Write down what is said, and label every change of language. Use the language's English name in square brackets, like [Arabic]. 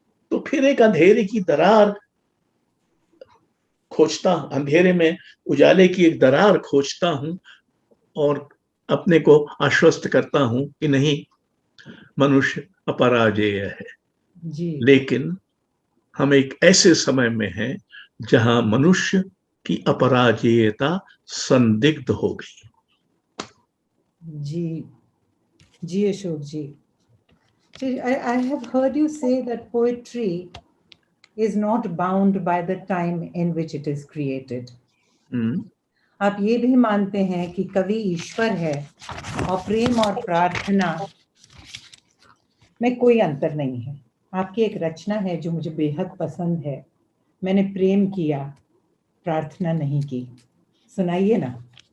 [Hindi] तो फिर एक अंधेरे की दरार खोजता, अंधेरे में उजाले की एक दरार खोजता हूं और अपने को आश्वस्त करता हूं कि नहीं, मनुष्य अपराजेय है। जी। लेकिन हम एक ऐसे समय में हैं जहां मनुष्य की अपराजेयता संदिग्ध हो गई। जी जी अशोक जी, [English] I have heard you say that poetry is not bound by the time in which it is created. [Hindi] आप ये भी मानते हैं कि कवि ईश्वर है और प्रेम और प्रार्थना में कोई अंतर नहीं है। आपकी एक रचना है जो मुझे बेहद पसंद है, मैंने प्रेम किया, प्रार्थना नहीं की। सुनाइए ना।